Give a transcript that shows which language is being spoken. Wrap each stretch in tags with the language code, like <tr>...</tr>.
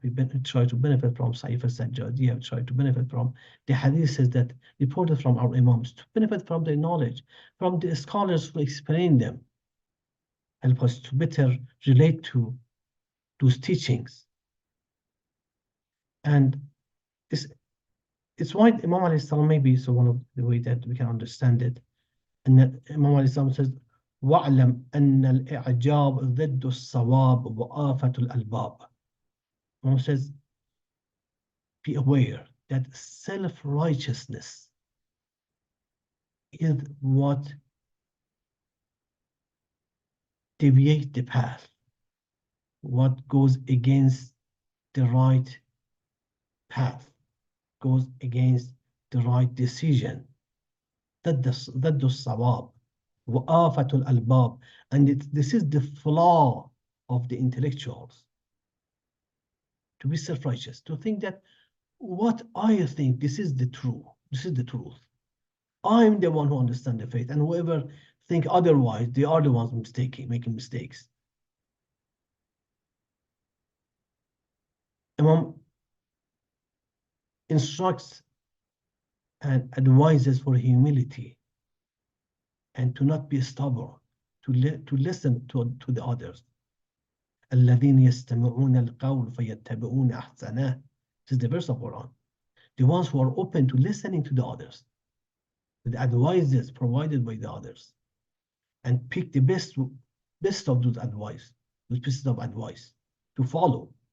<en>We try to benefit from Sa'if al-Sajjadiyya. We try to benefit from the hadiths that reported from our Imams, to benefit from their knowledge, from the scholars who explain them, help us to better relate to those teachings. And it's why Imam Ali salam, maybe so one of the way that we can understand it. And that Imam Ali salam says,</en> <ar>وَاعْلَمْ أَنَّ الْإِعْجَابَ ضِدُّ الصَّوَابِ وَآفَةُ الْأَلْبَابِ.</ar> <en>Imam says, be aware that self-righteousness is what deviates the path, what goes against the right path, goes against the right decision.</en> <ar>ضد الصواب وآفة الألباب.</ar> <en>And this is the flaw of the intellectuals, to be self-righteous, to think that what I think, this is the truth. This is the truth. I'm the one who understands the faith, and whoever think otherwise, they are the ones making mistakes. Imam instructs and advises for humility and to not be stubborn, to listen to the others.</en> <ar>الذين يستمعون القول فيتبعون أحسنه.</ar> <en>This is the verse of Quran. The ones who are open to listening to the others, the advices provided by the others, and pick the best of those pieces of advice to follow.</en>